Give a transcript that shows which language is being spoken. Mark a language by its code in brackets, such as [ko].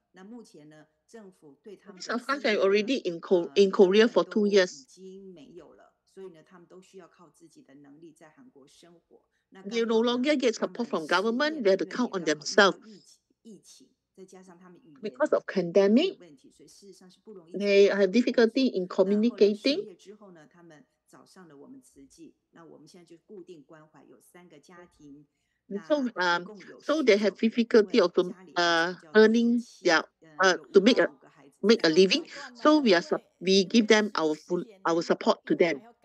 [zh] 那目前呢，政府对他们 [en] Afghans are already in Korea for 2 years. [zh] 已经没有了，所以呢，他们都需要靠自己的能力在韩国生活。 [en] They no longer get support from government. They have to count on themselves. [zh] 疫情再加上他们语言 [en] because of pandemic, [zh] 问题，所以事实上是不容易。 [en] They have difficulty in communicating. [zh] 10月之后呢，他们找上了我们慈济，那我们现在就固定关怀有3个家庭。 [en] So they have difficulty of earning their to make a living. So we give them our support to them.